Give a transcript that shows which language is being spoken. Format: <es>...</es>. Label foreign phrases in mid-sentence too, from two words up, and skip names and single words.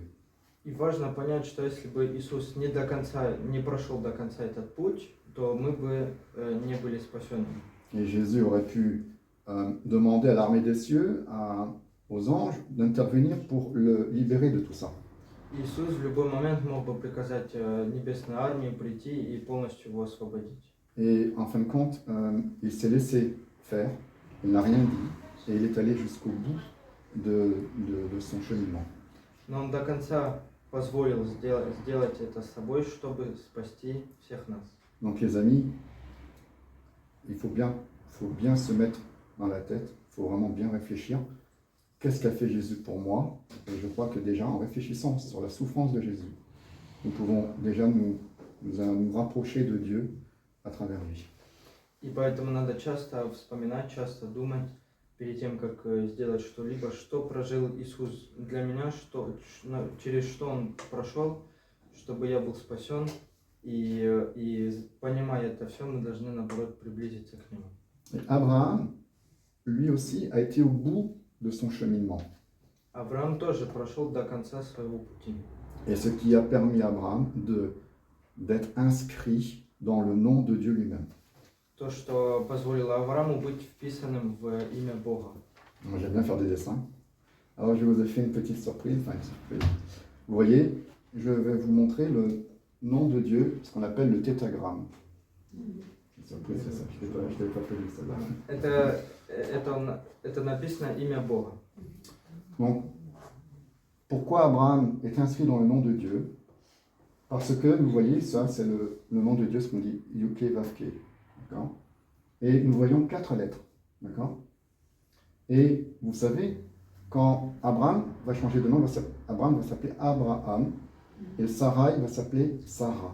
<ru>И важно понять, что если бы Иисус не прошел до конца этот путь, то мы бы не были спасенными.</ru> <fr>Et Jésus aurait pu demander à l'armée des cieux, aux anges, d'intervenir pour le libérer de tout ça.</fr> <ru>Иисус в любой момент мог бы приказать небесной армии прийти и полностью его освободить.</ru> <fr>Et en fin de compte, il s'est laissé faire, il n'a rien dit, et il est allé jusqu'au bout de son cheminement.</fr> <ru>Но он до конца позволил сделать это с собой, чтобы спасти всех нас.</ru> <fr>Donc les amis, il faut bien se mettre dans la tête, il faut vraiment bien réfléchir. Qu'est-ce qu'a fait Jésus pour moi? Et je crois que déjà en réfléchissant sur la souffrance de Jésus, nous pouvons déjà nous rapprocher de Dieu à travers lui.</fr> <ru>И поэтому надо часто вспоминать, часто думать перед тем, как сделать что-либо, что прожил Иисус для меня, через что Он прошел, чтобы я был спасен. И понимая это все, мы должны, наоборот, приблизиться к Нему.</ru> <fr>Et Abraham, lui aussi, a été au bout de son cheminement.</fr> <ru>Авраам тоже прошел до конца своего пути.</ru> <fr>Et ce qui a permis à Abraham d'être inscrit dans le nom de Dieu lui-même.</fr> <ru>То, что позволило Аврааму быть вписанным в имя Бога.</ru> <fr>Moi, j'aime bien faire des dessins. Alors, je vous ai fait une petite surprise. Vous voyez, je vais vous montrer le nom de Dieu, ce qu'on appelle le tétragramme. Surprise, c'est ça. Je t'ai pas prévu celle-là.</fr> <ru>Это написано имя Бога.</ru> <fr>Donc, pourquoi Abraham est inscrit dans le nom de Dieu? Parce que, vous voyez, ça, c'est le nom de Dieu, ce qu'on dit Yuke Vavke. D'accord? Et nous voyons 4 lettres. D'accord? Et vous savez, quand Abraham va changer de nom, Abraham va s'appeler Abraham, et Sarai va s'appeler Sarah.</fr>